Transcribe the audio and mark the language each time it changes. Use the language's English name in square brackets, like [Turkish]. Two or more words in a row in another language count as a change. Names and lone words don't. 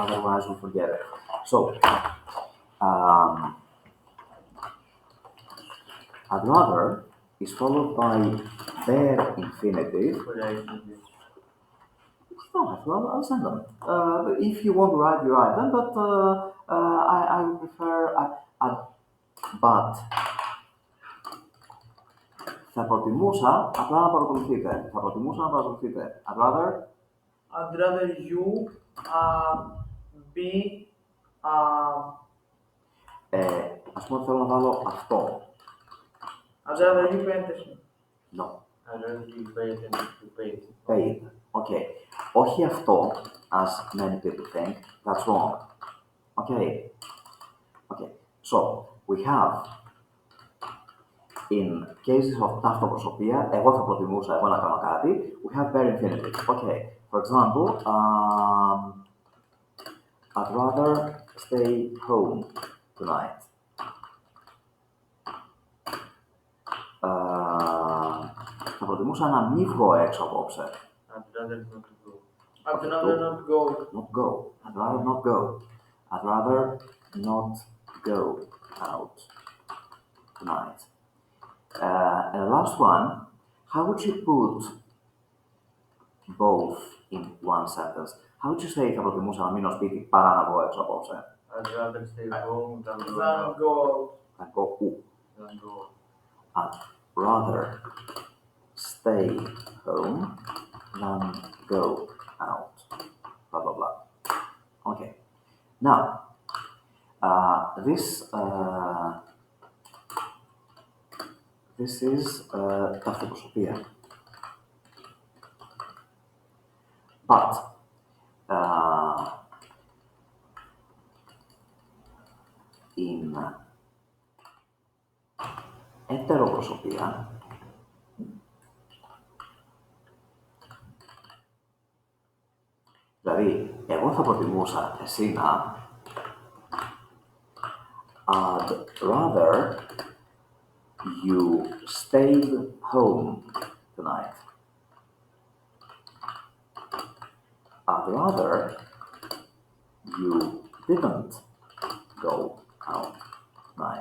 [English] Otherwise, we'll forget it. So, um, I'd rather is followed by bare infinitive. could I do this? No, I'll send them. But if you want to write, you write them. But I would prefer. [Greek] But θα προτιμούσα απλά να παρακολουθείτε. Θα προτιμούσα να παρακολουθείτε. [English] I'd rather I'd rather you be [Greek] ας πούμε θέλω να βάλω αυτό. [English] I'd rather you pay attention. No. I don't give pay attention to pay. Paid. [Greek] Okay. Όχι αυτό, [English] as many people think. That's wrong. Okay. Okay. So, we have in cases of [Greek] ταυτοπροσωπία, εγώ θα προτιμούσα εγώ να κάνω κάτι, [English] we have bare infinitive. Okay. For example, I'd rather stay home tonight. [Greek] Θα προτιμούσα να μην βγω έξω απόψε. [English] I'd rather not go. I'd rather not go. Not go. I'd rather not go. I'd rather not go out tonight. And the last one, how would you put both in one sentence? How would you say [Greek] θα προτιμούσα να μείνω σπίτι παρά να βγω έξω απόψε? [English] I'd rather stay home than go Then out. go out. [Greek] Θα πω ου. [English] Than go. I'd rather stay home than go out. Blah blah blah. Okay. Now, this is ταυτοπροσωπία. [Greek] But in ετεροπροσωπία, δηλαδή εγώ εγώ θα προτιμούσα εσύ να [English] I'd rather you stayed home tonight. I'd rather you didn't go out tonight.